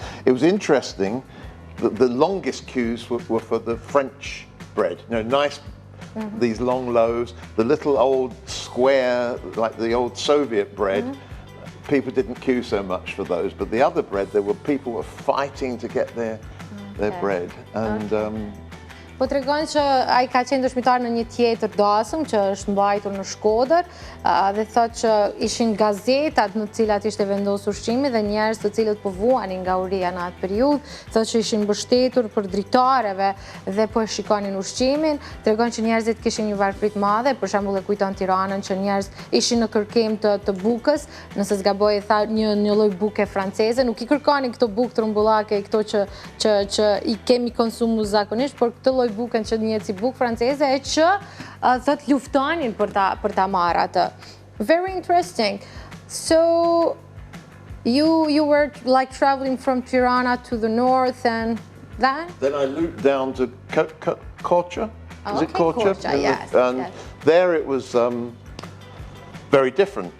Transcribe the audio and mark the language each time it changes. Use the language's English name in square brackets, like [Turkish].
[English] It was interesting that the longest queues were for the French bread, nice these long loaves, the little old square, like the old Soviet bread, people didn't queue so much for those, but the other bread, people were fighting to get their bread. And [Albanian] po tregon që ai ka qenë dëshmitar në një tjetër dasëm që është mbajtur në Shkodër dhe thotë që ishin gazetat në të cilat ishte vendosur ushqimi dhe njerëz të cilët po vuanin nga uria në atë periudhë, thotë që ishin mbështetur për dritareve dhe po e shikonin ushqimin. Tregon që njerëzit kishin një varfëri të madhe, për shembull e kujton Tiranën që njerëz ishin në kërkim të bukës, nëse s'gaboj tha një lloj buke franceze, nuk i kërkonin këto bukë trumbullake, këto që i kemi konsumu zakonisht, por këtë lloj buken që njihet si bukë franceze e që thot luftonin për ta marrë atë. [English] Very interesting. So you were like traveling from Tirana to the north and then? Then I looped down to Korça. Is it Korça? Yes. And there it was very different.